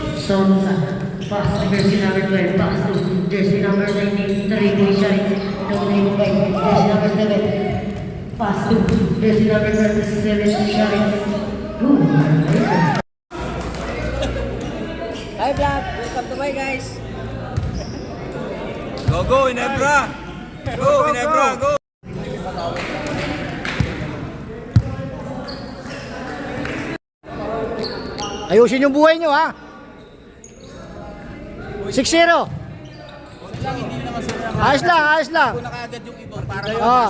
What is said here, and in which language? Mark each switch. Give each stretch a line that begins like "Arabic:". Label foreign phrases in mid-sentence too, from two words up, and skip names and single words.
English: Sonsa. Pass to jersey number 12. Pass to jersey number 19. Taribo Shines. Dominated by jersey number 7. Pass to jersey number 27. Shines. Good. Hi vlog! Welcome to my guys! Go, go, Inebra! Go, Inebra, go!
Filipino: Ayusin yung buhay nyo, ha? 6-0. Ayos lang, ayos lang. Kung nakaagad yung iba, para Ah.